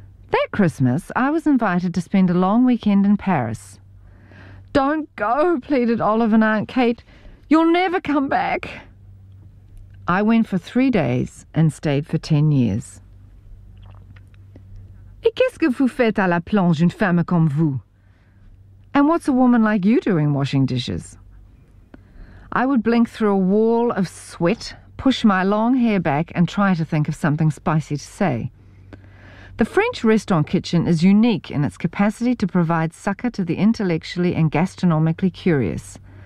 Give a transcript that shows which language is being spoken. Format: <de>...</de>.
<en>That Christmas, I was invited to spend a long weekend in Paris. "Don't go," pleaded Olive and Aunt Kate. "You'll never come back." I went for 3 days and stayed for 10 years.</en> <fr>"Et qu'est-ce que vous faites à la plonge, une femme comme vous?"</fr> <en>And what's a woman like you doing washing dishes? I would blink through a wall of sweat, push my long hair back, and try to think of something spicy to say. The French restaurant kitchen is unique in its capacity to provide succor to the intellectually and gastronomically curious.</en>